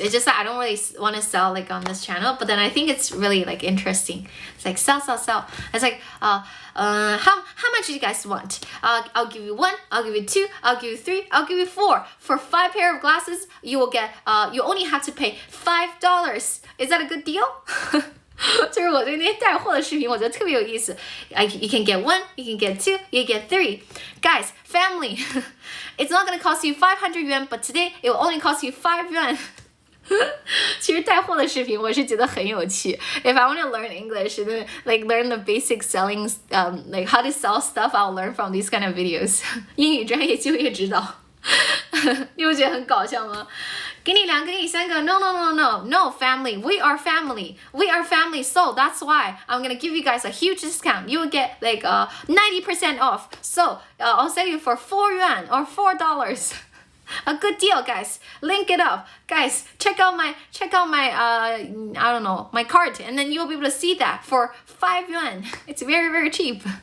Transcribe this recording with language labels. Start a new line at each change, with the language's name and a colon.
English: It's just that I don't really want to sell like on this channel, but then I think it's really like interesting. It's like sell. It's like how much do you guys want? I'll give you 1, I'll give you 2, I'll give you 3, I'll give you 4. For 5 pair of glasses, you will get you only have to pay $5. Is that a good deal?
Chinese: 就是我对那些带货的视频，我觉得特别有意思。
English: You can get 1, you can get 2, you can get 3. Guys, family, it's not gonna cost you 500 yuan, but today it will only cost you 5 yuan.
Chinese: 其实带货的视频我是觉得很有趣。
English: If I want to learn English and then like learn the basic selling, like how to sell stuff, I'll learn from these kind of videos.
Chinese: 英语专业就业指导，你不觉得很搞笑吗？给你2个，给你3个
English: No, family. We are family. So that's why I'm gonna give you guys a huge discount. You will get like 90% off. So I'll sell you for 4 yuan or $4. A good deal, guys. Link it up, guys. Check out my I don't know, my cart, and then you'll be able to see that for 5 yuan. It's very, very cheap.